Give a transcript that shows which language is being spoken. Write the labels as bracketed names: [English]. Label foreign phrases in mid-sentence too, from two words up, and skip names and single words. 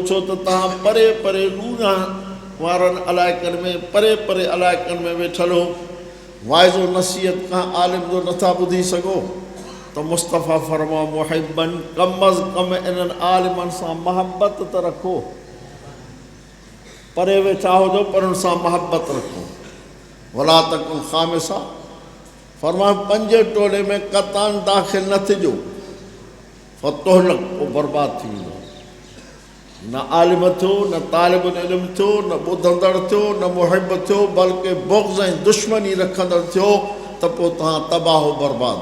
[Sindhi] छो त तव्हां परे परे ॾूंहं वारनि इलाइक़नि में, परे परे इलाइक़नि में वेठल हो, वाइज़ो नसीहत खां आलिम जो नथा ॿुधी सघो। त मुस्तफ़ा फरमा मुहिब्बन, कम अज़ कम इन्हनि आलिमनि सां महबत त रखो। परे वेठा हुजो पर उन सां महबत रखो। [Arabic] ولا تكن خامسا, [Sindhi] फरमा 5 टोले में क़तान दाख़िल न थिजो, फ़तुहलक, पोइ बर्बाद थी वेंदो। न आलिम थियो, न [Arabic] طالب العلم [Sindhi] थियो, न ॿुधंदड़ थियो, न मुहिब थियो, बल्कि बुग़्ज़ ऐं दुश्मनी रखंदड़ थियो त पोइ तव्हां तबाह बर्बाद।